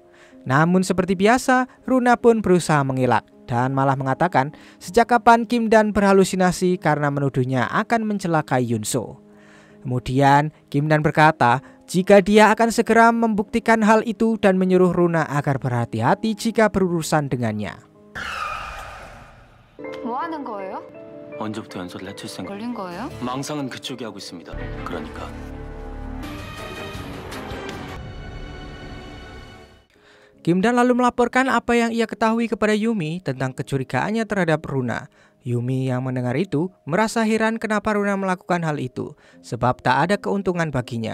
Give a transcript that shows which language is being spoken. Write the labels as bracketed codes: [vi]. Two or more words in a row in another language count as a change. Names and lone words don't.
[id] Namun seperti biasa, Runa pun berusaha mengelak dan malah mengatakan sejak kapan Kim Dan berhalusinasi karena menuduhnya akan mencelakai Yunso. Kemudian Kim Dan berkata jika dia akan segera membuktikan hal itu dan menyuruh Runa agar berhati-hati jika berurusan dengannya. [ko] 뭐 하는 거예요? 언제부터 연설을 해칠 생각? 걸린 거예요? 망상은 그쪽이 하고 있습니다. 그러니까 [id] Kim Dan lalu melaporkan apa yang ia ketahui kepada Yumi tentang kecurigaannya terhadap Runa. Yumi yang mendengar itu merasa heran kenapa Runa melakukan hal itu, sebab tak ada keuntungan baginya.